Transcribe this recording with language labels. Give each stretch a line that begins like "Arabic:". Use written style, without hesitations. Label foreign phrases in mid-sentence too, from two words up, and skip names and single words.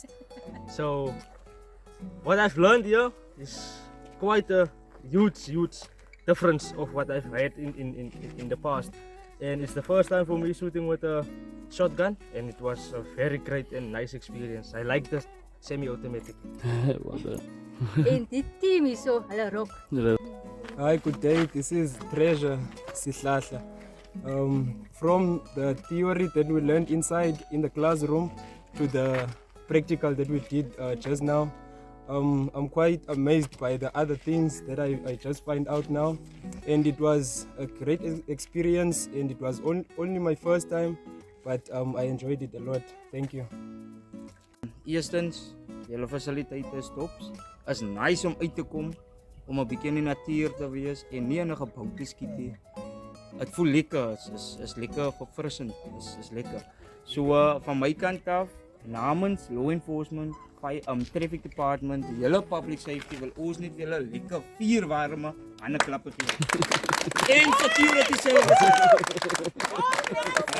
English: So what I've learned here is quite a huge difference of what I've had in the past. And it's the first time for me shooting with a shotgun, and it was a very great and nice experience. I like the semi-automatic.
Afrikaans: En die team is so hulle rock.
English: Hi, good day. This is Treasure Sihlahla. From the theory that we learned inside in the classroom to the practical that we did just now, I'm quite amazed by the other things that I just find out now, and it was a great experience, and it was only my first time, but I enjoyed it a lot. Thank you.
Afrikaans: Eerstens, julle fasiliteite stops. Is nice om uit te kom, om 'n bietjie in die natuur te wees en nie in 'n gebou te skiet nie. Dit voel lekker, is lekker verfrissend, is lekker. So van my kant af, namens
English: law enforcement, traffic department,
Afrikaans: die hele
English: public safety
Afrikaans: wil ons net julle lekker vuurwarme hande klappe gee. En
English: security services.